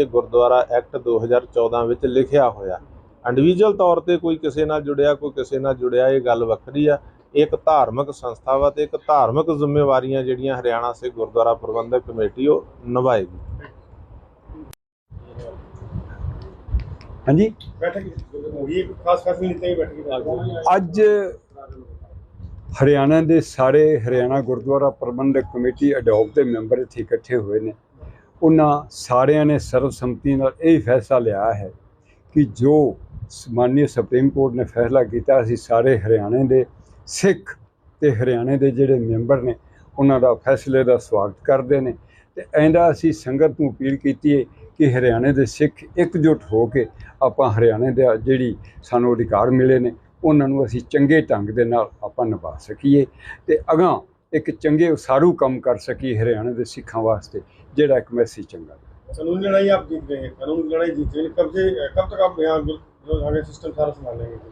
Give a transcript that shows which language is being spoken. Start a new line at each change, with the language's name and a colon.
Punjabi: ਇਹ ਗੁਰਦੁਆਰਾ ਐਕਟ 2014 ਵਿੱਚ ਲਿਖਿਆ ਹੋਇਆ। ਇੰਡੀਵਿਜੂਅਲ ਤੌਰ ਤੇ ਕੋਈ ਕਿਸੇ ਨਾਲ ਜੁੜਿਆ, ਕੋਈ ਕਿਸੇ ਨਾਲ ਜੁੜਿਆ, ਇਹ ਗੱਲ ਵੱਖਰੀ ਆ। ਇੱਕ ਧਾਰਮਿਕ ਸੰਸਥਾ ਵਾ ਤੇ ਇੱਕ ਧਾਰਮਿਕ ਜ਼ਿੰਮੇਵਾਰੀਆਂ ਜਿਹੜੀਆਂ ਹਰਿਆਣਾ ਸਿੱਖ ਗੁਰਦੁਆਰਾ ਪ੍ਰਬੰਧਕ ਕਮੇਟੀ ਉਹ ਨਿਭਾਏਗੀ। ਹਾਂਜੀ,
Hindi: बैठक होगी, खास फैसले लेते ही बैठक की।
Punjabi: ਅੱਜ ਹਰਿਆਣਾ ਦੇ ਸਾਰੇ ਹਰਿਆਣਾ ਗੁਰਦੁਆਰਾ ਪ੍ਰਬੰਧਕ ਕਮੇਟੀ ਅਡੋਪ ਦੇ ਮੈਂਬਰ ਇੱਥੇ ਇਕੱਠੇ ਹੋਏ ਨੇ। ਉਹਨਾਂ ਸਾਰਿਆਂ ਨੇ ਸਰਵਸੰਮਤੀ ਨਾਲ ਇਹ ਫੈਸਲਾ ਲਿਆ ਹੈ ਕਿ ਜੋ ਮਾਨਯ ਸੁਪਰੀਮ ਕੋਰਟ ਨੇ ਫੈਸਲਾ ਕੀਤਾ, ਅਸੀਂ ਸਾਰੇ ਹਰਿਆਣੇ ਦੇ ਸਿੱਖ ਤੇ ਹਰਿਆਣੇ ਦੇ ਜਿਹੜੇ ਮੈਂਬਰ ਨੇ ਉਹਨਾਂ ਦਾ ਫੈਸਲੇ ਦਾ ਸਵਾਗਤ ਕਰਦੇ ਨੇ। ਤੇ ਐਂਦਾ ਅਸੀਂ ਸੰਗਤ ਨੂੰ ਅਪੀਲ ਕੀਤੀ ਹੈ ਕਿ ਹਰਿਆਣੇ ਦੇ ਸਿੱਖ ਇਕਜੁੱਟ ਹੋ ਕੇ ਆਪਾਂ ਹਰਿਆਣੇ ਦਾ ਜਿਹੜੀ ਸਾਨੂੰ ਅਧਿਕਾਰ ਮਿਲੇ ਨੇ ਉਹਨਾਂ ਨੂੰ ਅਸੀਂ ਚੰਗੇ ਢੰਗ ਦੇ ਨਾਲ ਆਪਾਂ ਨਿਭਾ ਸਕੀਏ ਤੇ ਅਗਾਂਹ ਇੱਕ ਚੰਗੇ ਉਸਾਰੂ ਕੰਮ ਕਰ ਸਕੀਏ ਹਰਿਆਣੇ ਦੇ ਸਿੱਖਾਂ ਵਾਸਤੇ, ਜਿਹੜਾ ਇੱਕ ਮੈਸੇਜ ਚੰਗਾ।
Hindi: कानूनी लड़ाई आप जीत गए हैं, कानूनी लड़ाई जीत गए, कब तक आप यहाँ आगे सिस्टम सारा संभाल लेंगे?